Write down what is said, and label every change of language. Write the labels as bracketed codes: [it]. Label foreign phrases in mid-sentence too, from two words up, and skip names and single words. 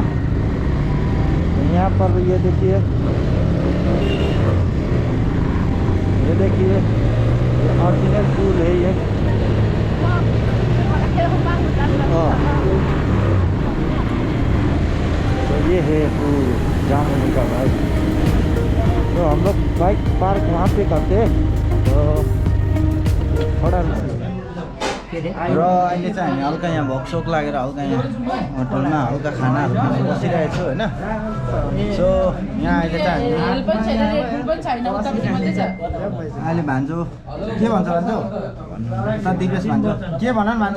[hi] यहाँ पर ये देखिए, ये देखिए, ये ओरिजिनल फूल है ये। तो ये है फूल जामुनी का भाई। तो हम लोग बाइक पार्क वहाँ पे करते हैं। [ne] तो थोड़ा र अहिले चाहिँ हामी हल्का यहाँ भोकसोक लागेर हल्का यहाँ होटलमा हल्का खानाहरू खानु बसिरहेको छु होइन। सो यहाँ अहिले चाहिँ अहिले भान्जो के भन्छ भान्जो त दिपेश भान्जो के भन न भान्जो।